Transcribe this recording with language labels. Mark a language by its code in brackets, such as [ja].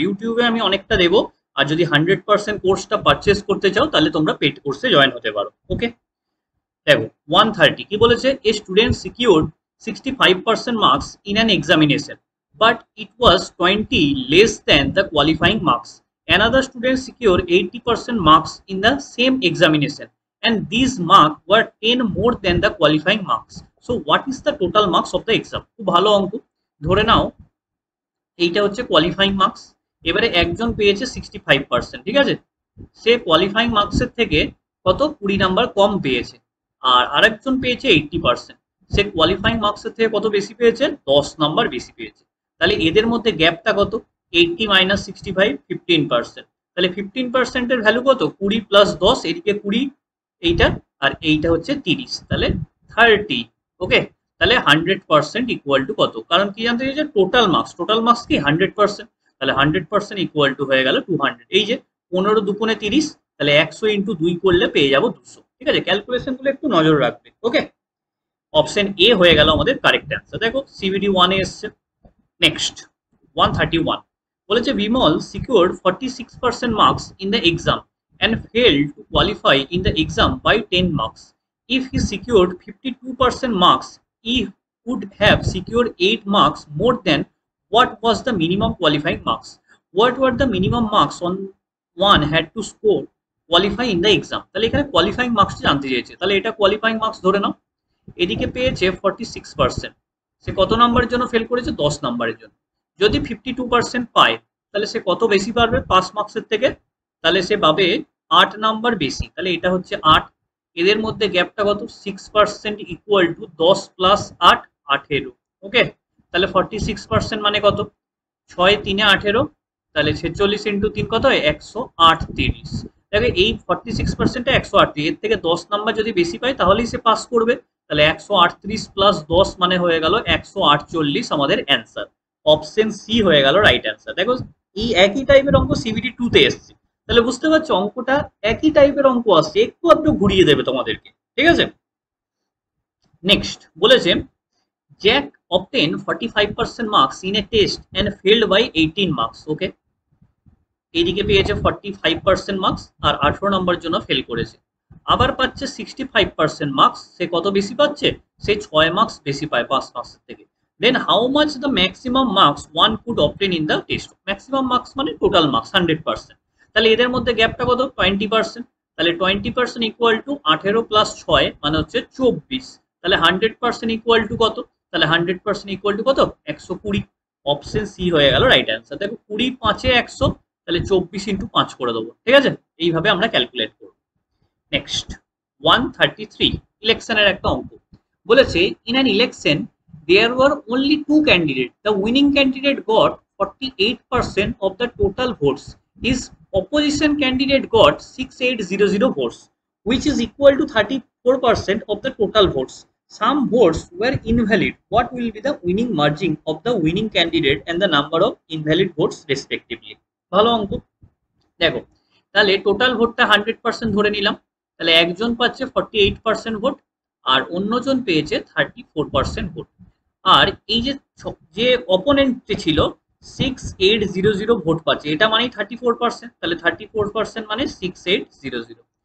[bn] ইউটিউবে আমি অনেকটা দেবো, আর যদি 100% কোর্সটা পারচেস করতে চাও তাহলে তোমরা পেড কোর্সে জয়েন হতে পারো। ওকে, দেখো 130 কি বলেছে, [en] A student secured 65% marks in an examination but it was 20 less than the qualifying marks. Another student secure 80% marks in the same examination and these marks were 10 more than the qualifying marks. So what is the total marks of the exam? [bn] খুব ভালো অঙ্ক। ধরে নাও এইটা হচ্ছে qualifying marks. এবারে একজন পেয়েছে 65%, ঠিক আছে, সে কোয়ালিফাইং মার্কসের থেকে কত 20 নাম্বার কম পেয়েছে। আর আরেকজন পেয়েছে 80%, সে কোয়ালিফাইং মার্কসের থেকে কত বেশি পেয়েছে, 10 নাম্বার বেশি পেয়েছে। তাহলে এদের মধ্যে গ্যাপটা কত, 80 মাইনাস 65, 15%। তাহলে 15%-এর ভ্যালু কত, 20 প্লাস 10, এদিকে 20 এইটা, আর এইটা হচ্ছে 30, তাহলে 30। ওকে, তাহলে 100% ইকুয়াল টু কত, কারণ কি জানতে চাইছে টোটাল মার্কস, টোটাল মার্কস কি 100%, তাহলে 100% ইকুয়াল টু হয়ে গেল 200। এই যে 15 দুগুণে 30, তাহলে 100 ইন্টু 2 করলে পেয়ে যাবো 200। ঠিক আছে, ক্যালকুলেশন গুলো একটু নজর রাখবে। ওকে, অপশন এ হয়ে গেল আমাদের কারেক্ট অ্যান্সার। দেখো সিবিডি 1 এ এসছে। নেক্সট 131 বলেছে [en] Bimal secured 46% marks in the exam and failed to qualify in the exam by 10 marks. If he secured 52% marks, he would have secured 8 marks more than what was the minimum qualifying marks. What were the minimum marks on one had to score qualify in the exam? [bn] তাহলে এখানে qualifying marks জানতে চেয়েছে, তাহলে এটা qualifying marks ধরে নাও। এদিকে পেয়েছে 46%, সে কত নাম্বারের জন্য ফেল করেছে, 10 নাম্বারের জন্য। যদি 52% পায় তাহলে সে কত বেশি পারবে পাস মার্কসের থেকে, তাহলে সে পাবে 8 নাম্বার বেশি। তাহলে এটা হচ্ছে 8, এদের মধ্যে গ্যাপটা কত, 6% ইকুয়াল টু 10 প্লাস 8, 18। ওকে, তাহলে 46% মানে কত, 6 3 18, তাহলে 46 ইন্টু 3 কত হয়, 138। দেখো এই 46%-টা 138, এর থেকে 10 নাম্বার যদি বেশি পায় তাহলেই সে পাস করবে। তাহলে 138 প্লাস 10 মানে হয়ে গেল 148 আমাদের অ্যান্সার। অপশন সি হয়ে গেল রাইট অ্যান্সার। দেখো এই একই টাইপের অঙ্ক সিবিডি 2 তে এসছে, তাহলে বুঝতে পারছো অঙ্কটা একই টাইপের অঙ্ক আসছে, একটু একটু ঘুরিয়ে দেবে তোমাদেরকে। ঠিক আছে, নেক্সট বলেছে [en] Jack obtained 45% marks in a test and failed by 18 marks. [bn] ওকে, এইদিকে পেয়েছে 45% মার্কস আর 18 নম্বরের জন্য ফেল করেছে। আবার পাচ্ছে 65% মার্কস, সে কত বেশি পাচ্ছে, সে 6 মার্কস বেশি পায় 5 মার্কস থেকে। [en] Then how much the maximum marks one could obtain in the test. [bn] Maximum marks মানে টোটাল মার্কস 100%। তাহলে এদের মধ্যে গ্যাপটা কত, 20%। তাহলে 20% ইকুয়াল টু 18 প্লাস 6 মানে হচ্ছে 24। তাহলে 100% ইকুয়াল টু কত, তাহলে 100% ইকুয়াল টু কত, 120। অপশন সি হয়ে গেল রাইট অ্যান্সার। দেখো 20 5 এ 100, তাহলে 24 ইন্টু 5 করে দেবো। ঠিক আছে, এইভাবে আমরা ক্যালকুলেট করব। নেক্সট 133 ইলেকশনের একটা অঙ্ক। [en] বলেছে in an election there were only 2 candidate, the winning candidate got 48% of the total votes, his opposition candidate got 6800 votes, which is equal to 34% of the total votes. Some votes were invalid. What will be the winning margin of the winning candidate and the number of invalid votes respectively? [bn] ভালো অঙ্ক। দেখো তাহলে total ভোটটা 100% ধরে নিলাম, তাহলে একজন পাচ্ছে 48% ভোট আর অন্যজন পেয়েছে 34% ভোট। আর এই যে যে অপোনেন্ট ছিল 6800 ভোট পাচ্ছে, এটা মানেই 34%, তাহলে 34% মানে 6800।